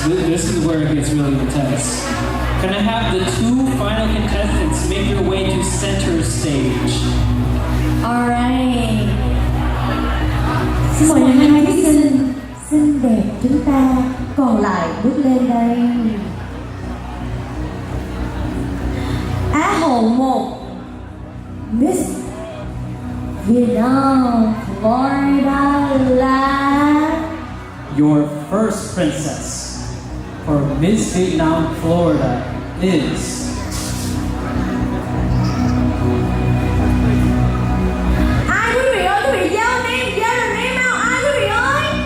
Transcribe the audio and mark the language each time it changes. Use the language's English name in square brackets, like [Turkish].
[English] This is where it gets really intense. Can I have the two final contestants make your way to center stage? Alright. [Vietnamese] Xin mời hai thí sinh xinh đẹp chúng ta còn lại bước lên đây. Á hậu 1 Miss Vietnam, Florida là [English] Your first princess for Miss Vietnam, Florida is [Vietnamese] ai quý vị ơi, quý vị giao lên name nào ai quý vị ơi.